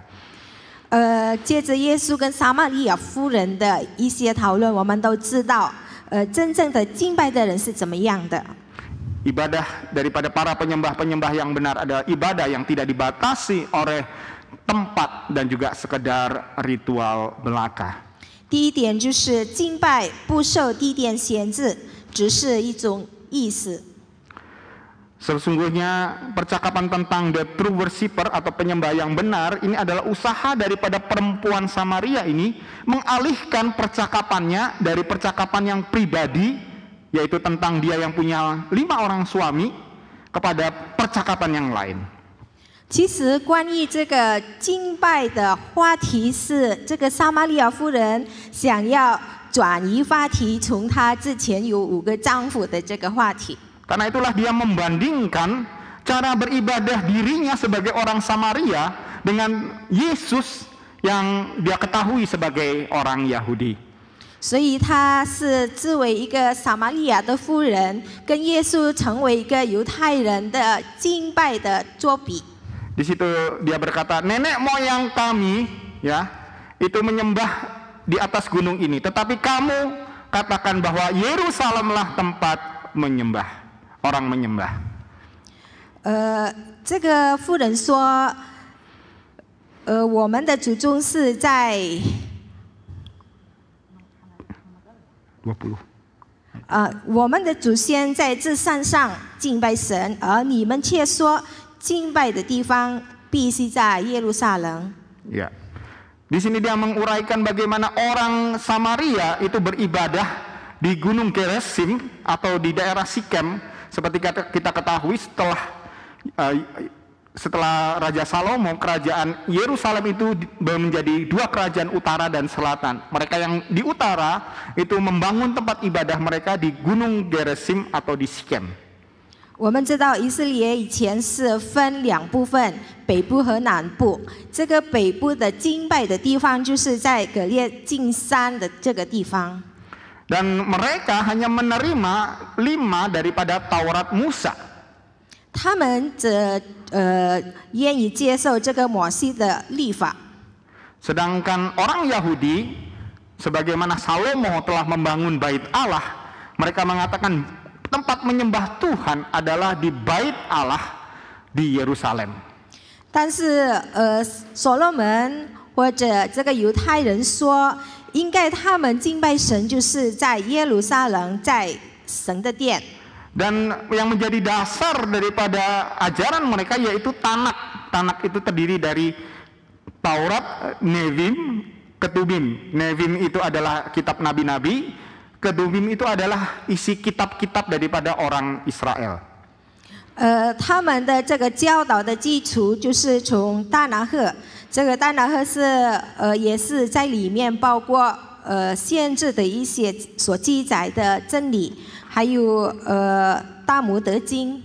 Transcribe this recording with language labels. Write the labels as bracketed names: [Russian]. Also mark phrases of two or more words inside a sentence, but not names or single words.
[Chinese] 接着耶稣跟撒玛利亚夫人的一些讨论，我们都知道，真正的敬拜的人是怎么样的。 [Indonesian] Ibadah daripada para penyembah-penyembah yang benar adalah ibadah yang tidak dibatasi oleh tempat dan juga sekedar ritual belaka. [Chinese] 第一点就是敬拜不受地点限制，只是一种意思。 [Indonesian] Sesungguhnya percakapan tentang [English] the true worshipper [Indonesian] atau penyembah yang benar ini adalah usaha daripada perempuan Samaria ini mengalihkan percakapannya dari percakapan yang pribadi, yaitu tentang dia yang punya 5 orang suami, kepada percakapan yang lain. [Chinese] 其实关于这个敬拜的话题是，这个撒玛利亚妇人想要转移话题，从她之前有5个丈夫的这个话题。 [Indonesian] Karena itulah dia membandingkan cara beribadah dirinya sebagai orang Samaria dengan Yesus yang dia ketahui sebagai orang Yahudi. [Chinese] 所以她是作为一个撒玛利亚的妇人，跟耶稣成为一个犹太人的敬拜的作比。 [Indonesian] Di situ dia berkata, nenek moyang kami ya itu menyembah di atas gunung ini, tetapi kamu katakan bahwa Yerusalemlah tempat menyembah, orang menyembah. [Chinese] 这个妇人说，我们的祖宗是在 20. 我们的祖先在这山上敬拜神，而你们却说敬拜的地方必须在耶路撒冷。 [Indonesian] Ya. Di sini dia menguraikan bagaimana orang Samaria itu beribadah di Gunung Gerizim atau di daerah Sikem, seperti kita ketahui setelah Raja Salomo, kerajaan Yerusalem itu menjadi 2 kerajaan utara dan selatan. Mereka yang di utara itu membangun tempat ibadah mereka di Gunung Gerizim atau di Sikem. [Chinese] 我们知道以色列以前是分2部分，北部和南部。这个北部的敬拜的地方就是在葛列近山的这个地方。 [Indonesian] Dan mereka hanya menerima 5 daripada Taurat Musa. [Chinese] 他们愿意接受这个摩西的律法。 [Indonesian] Sedangkan orang Yahudi, sebagaimana Salomo telah membangun bait Allah, mereka mengatakan tempat menyembah Tuhan adalah di bait Allah di Yerusalem. [Chinese] 但是所罗门或者这个犹太人说，应该他们敬拜神就是在耶路撒冷，在神的殿。 [Indonesian] Dan yang menjadi dasar daripada ajaran mereka yaitu Tanak. Tanak itu terdiri dari Taurat, Nevim, Ketubim. Nevim itu adalah kitab nabi-nabi, Ketubim itu adalah isi kitab-kitab daripada orang Israel. [Chinese] 他们的这个教导的基础就是从大拿鹤，这个大拿鹤是也是在里面包括限制的一些所记载的真理，还有大摩德经。